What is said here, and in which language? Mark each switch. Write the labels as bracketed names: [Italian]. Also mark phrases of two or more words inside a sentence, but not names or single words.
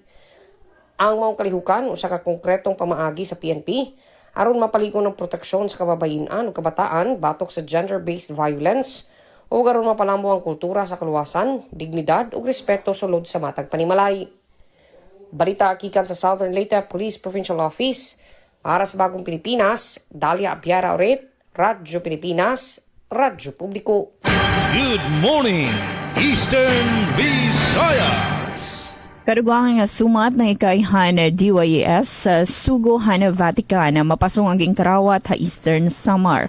[Cebuano] Ang maong kalihukan usa ka konkretong pamaagi sa PNP aron mapaligon ng proteksyon sa kababayen-an o kabataan batok sa gender-based violence o aron mapalamo ang kultura sa kaluwasan, dignidad ug respeto sulod sa matag panimalay. Balita kikan sa Southern Leyte Police Provincial Office para sa Bagong Pilipinas, Dalia Abiara Oret, Radyo Pilipinas, Radyo Publiko. [English] Good morning, Eastern Visayas. [Waray] Kadugang nga sumat ng ikaihan DYES sa Sugo-han Vatican na mapasong ang karawat ha Eastern Samar.